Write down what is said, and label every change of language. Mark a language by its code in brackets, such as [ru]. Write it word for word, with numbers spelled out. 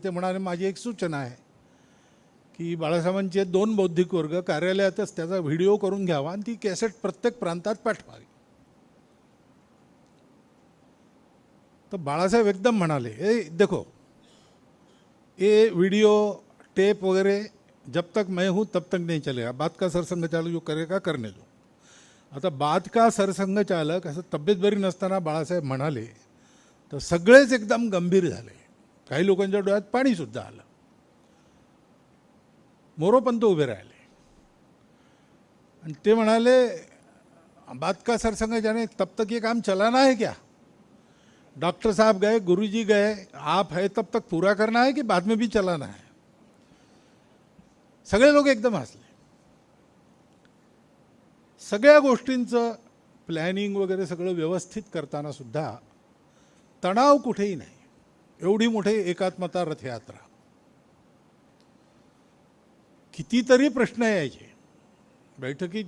[mr] ते म्हणाले, माझी एक सूचना आहे की बाळासाहेबांचे दोन बौद्धिक वर्ग कार्यालयातच त्याचा व्हिडिओ करून घ्यावा आणि ती कॅसेट प्रत्येक प्रांतात पाठवावी. तर बाळासाहेब एकदम म्हणाले, [hi] ए देखो, ए व्हिडिओ टेप वगैरह जब तक मैं हूँ तब तक नहीं चलेगा. बात का सरसंघचालक जो करेगा करने दो. [mr] आता [hi] बात का सरसंघचालक [mr] असं तब्येत बरी नसताना बाळासाहेब म्हणाले तर सगळेच एकदम गंभीर झाले, काही लोकांच्या डोळ्यात पाणीसुद्धा आलं. मोरोपंत उभे राहिले आणि ते म्हणाले, [hi] बात का सरसंघचालक तब तक ये काम चलाना है क्या. डॉक्टर साहब गए, गुरुजी गए, आप है तब तक पूरा करना है कि बाद में भी चलाना है? [mr] सगळे लोक एकदम हसले. सगळ्या गोष्टींचं प्लॅनिंग वगैरे सगळं व्यवस्थित करताना सुद्धा तणाव कुठेही नाही. एवढी मोठी एकात्मता रथयात्रा, कितीतरी प्रश्न यायचे बैठकीत.